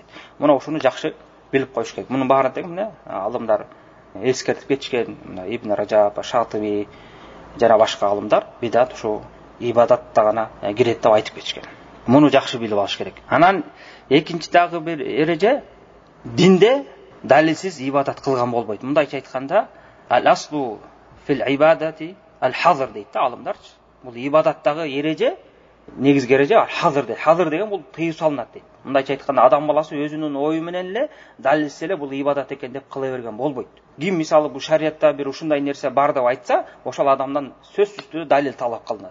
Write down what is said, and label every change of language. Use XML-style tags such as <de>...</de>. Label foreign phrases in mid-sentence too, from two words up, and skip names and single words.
<ky>Мына ушуну жакшы билип коюш керек. Мунун баарын тең эмне алымдар эскертип кетишкен, Ибн Раджаб, Шатиби жана башка алымдар бидат ушу ибадатта гана кирет деп айтып кетишкен. Муну жакшы билип алыш керек. Анан экинчи дагы бир эреже, динде далилсиз ибадат кылган болбойт. Мындайча айтканда,</ky> <ar>الأصل في العبادات الحظر</ar> <ky>дейт да алымдарчы. Бул ибадаттагы эреже, негизги эреже ал-хазр дейт. Хазр деген бул тыюу салынат дейт. Мындайча айтканда, адам баласы өзүнүн ою менен эле далилсиз эле бул ибадат экен деп кыла берген болбойт. Ким мисалы бул шариатта бир ушундай нерсе бар деп айтса, ошол адамдан сөзсүз түрдө далил талап кылынат.</ky>